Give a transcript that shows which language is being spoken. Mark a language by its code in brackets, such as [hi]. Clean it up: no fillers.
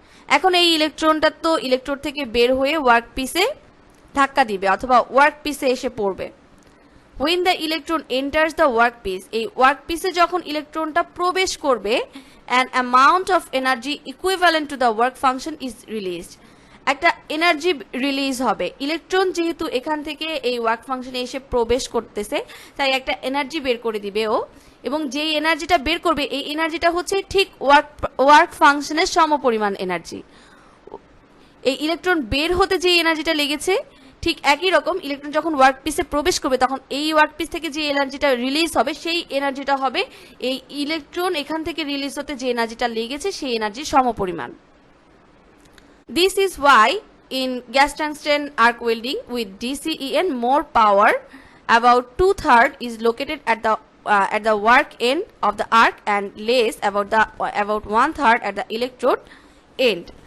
[bn] এখন এই ইলেকট্রনটা তো ইলেকট্রোড থেকে বের হয়ে ওয়ার্কপিসে ধাক্কা দিবে অথবা ওয়ার্কপিসে এসে পড়বে। [en] when the electron enters the workpiece, [bn] এই ওয়ার্কপিসে যখন ইলেকট্রনটা প্রবেশ করবে, [en] an amount of energy equivalent to the work function is released, [bn] একটা এনার্জি রিলিজ হবে। ইলেকট্রন যেহেতু এখান থেকে এই ওয়ার্ক ফাংশনে এসে প্রবেশ করতেছে তাই একটা এনার্জি বের করে দিবে ও, এবং যেই এনার্জিটা বের করবে এই এনার্জিটা হচ্ছে ঠিক ওয়ার্ক ফাংশনের সমপরিমাণ এনার্জি। এই ইলেকট্রন বের হতে যে এনার্জিটা লেগেছে ঠিক একই রকম ইলেকট্রন যখন ওয়ার্কপিসে প্রবেশ করবে তখন এই ওয়ার্কপিস থেকে যে এনার্জিটা রিলিজ হবে সেই এনার্জিটা হবে এই ইলেকট্রন এখান থেকে রিলিজ হতে যে এনার্জিটা লেগেছে সেই এনার্জির সমপরিমাণ। [en] This is why in gas tungsten arc welding with DCEN more power, about 2/3 is located at the work end of the arc and less about 1/3 at the electrode end.